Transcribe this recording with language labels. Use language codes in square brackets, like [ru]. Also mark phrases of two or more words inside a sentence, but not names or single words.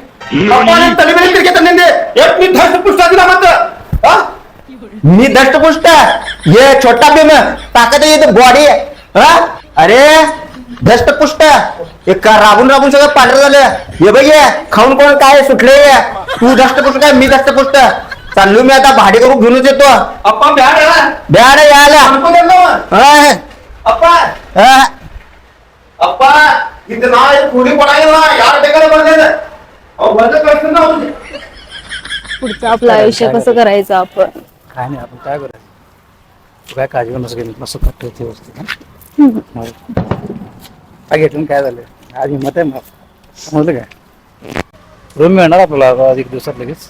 [mr] मी दष्टपुष्ट हे छोटा भीम ताकद येते बॉडी. अरे दष्टपुष्ट एक राबून राबून सगळं पांढरं झालं. हे बघ खाऊन कोण काय सुटले. तू दष्टपुष्ट काय, मी दष्टपुष्ट. चाललो मी आता, भाडे करून घेऊनच येतो. अप्पा ब्याड यायला [kn] ಅಪ್ಪ ಇದು ನಾ ಕೂಡಿ ಕೊಡಂಗಿಲ್ಲ, ಯಾರು ಬೇಕಾದ್ರೆ ಬರ್ದೇನೆ ಅವ್ ಬಂದ ಕಳ್ಸ್ತೀನಿ ना. [mr] पुढचं आपलं आयुष्य कसं करायचं आपण? काय नाही, आपण काय करायचं? तू काय काळजी नसं गेली, मस्त कट होती व्यवस्थित. काय घेतलं काय झालं? आज हिंमत आहे मग, समजलं काय? रूम मिळणार आपल्याला आज 1 दिवसात लगेच.